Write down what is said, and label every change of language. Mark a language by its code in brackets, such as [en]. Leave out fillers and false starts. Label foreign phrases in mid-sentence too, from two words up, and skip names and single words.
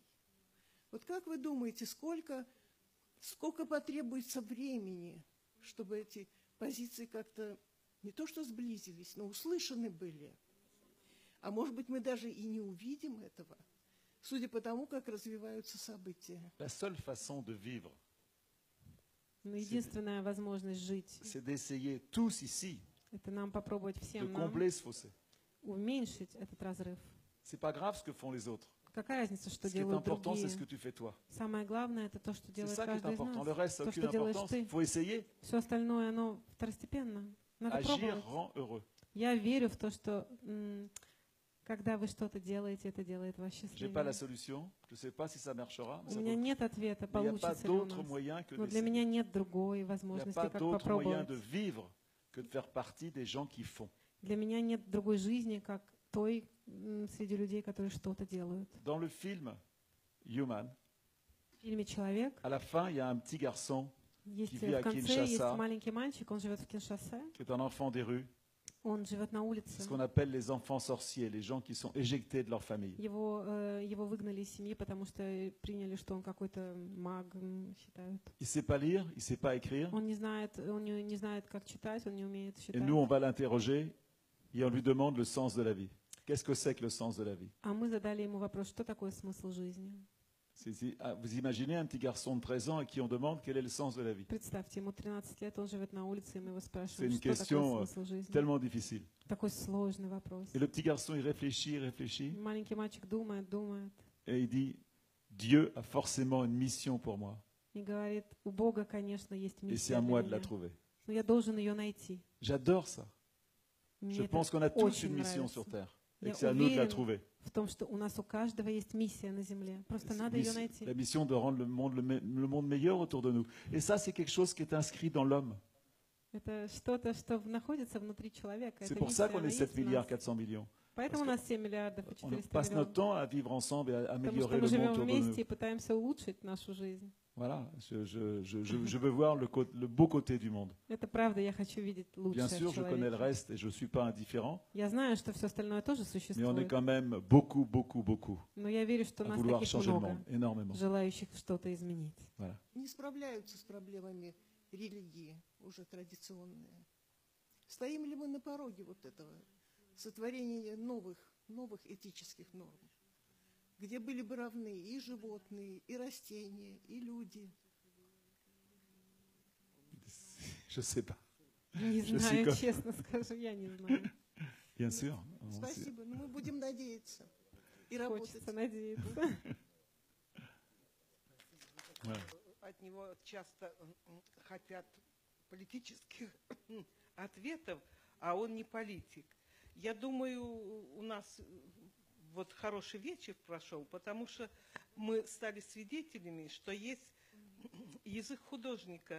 [ru] Вот как вы думаете, сколько потребуется времени, чтобы эти позиции как-то не то что сблизились, но услышаны были? А может быть, мы даже и не увидим этого, судя по тому, как развиваются события. [fr] La seule façon de vivre, [ru] Но единственная возможность жить, [fr] c'est d'essayer tous ici [ru] это нам попробовать [fr] de [ru] всем нам [fr] combler ce fossé. [ru] уменьшить этот разрыв. [fr] C'est pas grave ce que font les autres. [ru] Какая разница, что [fr] Ce qui est [ru] делают [fr] important, [ru] другие? [fr] c'est ce que tu fais toi. [ru] Самое главное, это то, что [fr] C'est [ru] делает [fr] ça qui est [ru] каждый из [fr] important. [ru] нас. [fr] Le reste, ça n'a [ru] То, [fr] aucune [ru] что делаешь [fr] importance. [ru] ты. [fr] Il faut essayer. [ru] Все остальное, оно второстепенно. Надо [fr] Agir [ru] пробовать. [fr] rend heureux. [ru] Я верю в то, что когда вы что-то делаете, это делает вас [fr] J'ai pas la [ru] счастливее. [fr] solution. Je ne sais pas si ça marchera. mais [ru] У [fr] ça [ru] меня [fr] vaut- [ru] нет ответа, [fr] Mais il n'y a pas [ru] получится ли у [fr] d'autre [ru] нас. [fr] moyen que [ru] Но для [fr] d'essayer. [ru] меня нет другой [fr] Il n'y a [ru] возможности, [fr] pas [ru] как [fr] d'autre moyen [ru] попробовать. [fr] de vivre que de faire partie des gens qui font. [ru] Для меня нет другой жизни, как той среди людей, которые что-то делают. [fr] Dans le film Human, [ru] В фильме «Человек» [fr] à la fin, il y a un petit garçon [ru] есть, [fr] qui vit à [ru] в конце есть [fr] Kinshasa, [ru] маленький мальчик, он живет в Киншасе, [fr] qui est un enfant des rues. [ru] он живет на [fr] C'est [ru] улице. [fr] ce qu'on appelle les enfants sorciers, les gens qui sont éjectés de leur famille. [ru] Его выгнали из семьи, потому что приняли, что он какой-то маг, считают. [fr] Il ne sait pas lire, il ne sait pas écrire. [ru] Он не знает, как читать, он не умеет [fr] Et [ru] считать. [fr] nous, on va l'interroger et on lui demande le sens de la vie. Qu'est-ce que c'est que le sens de la vie? [ru] А мы задали ему вопрос, что такое смысл жизни? [fr] Vous imaginez un petit garçon de 13 ans à qui on demande quel est le sens de la vie? [ru] Представьте, ему 13 лет, он живет на улице, и мы его [fr] C'est [ru] спрашиваем, [fr] une [ru] что такое [fr] question [ru] смысл жизни? [fr] tellement difficile. [ru] Такой сложный вопрос. [fr] Et le petit garçon, il réfléchit, [ru] Маленький мальчик думает, [fr] et il dit, Dieu a forcément une mission pour moi. [ru] и говорит, у Бога, конечно, есть [fr] Et c'est [ru] миссия [fr] à [ru] для [fr] moi de la [ru] меня, [fr] trouver. [ru] но я должен ее найти. [fr] J'adore ça. [ru] Мне [fr] Je [ru] это [fr] pense qu'on a tous [ru] очень [fr] une mission [ru] нравится. [fr] sur Terre. et que c'est à nous de la trouver. [ru] В том, что у нас у каждого есть миссия на земле. Просто надо ее найти. [fr] La mission de rendre le monde meilleur autour de nous. Et ça, c'est quelque chose qui est inscrit dans l'homme. [ru] Это что-то, что находится внутри человека. [fr] C'est pour ça qu'on est 7 milliards 400 millions. [ru] Поэтому у нас 7 миллиардов и 400 [fr] On passe notre [ru] миллионов. [fr] temps à vivre ensemble et à améliorer [ru] Потому что [fr] le [ru] мы [fr] monde [ru] живем [fr] autour de nous. [ru] вместе и пытаемся улучшить нашу жизнь. [fr] Voilà, je veux voir le beau côté du monde. [ru] Это правда, я хочу видеть лучшее [fr] Bien sûr, [ru] в [fr] je connais le [ru] человеке. [fr] reste et je ne suis pas indifférent, [ru] Я знаю, что все остальное тоже [fr] mais on est [ru] существует. [fr] quand même beaucoup [ru] Но я верю, что [fr] à [ru] нас [fr] vouloir [ru] таких [fr] changer le [ru] много, [fr] monde, énormément. [ru] желающих что-то изменить. [fr] Voilà. [ru] Не справляются с проблемами религии, уже традиционные. Стоим ли мы на пороге вот этого сотворения новых этических норм, где были бы равны и животные, и растения, и люди? [fr] Je ne sais pas. [ru] Не [fr] Je suis [ru] знаю, [fr] comme- [ru] честно скажу, я не знаю. [fr] Bien sûr. [ru] Спасибо, но мы будем надеяться и работать. Хочется надеяться. [fr] Ouais. [ru] От него часто хотят политических ответов, а он не политик. Я думаю, у нас вот хороший вечер прошел, потому что мы стали свидетелями, что есть язык художника.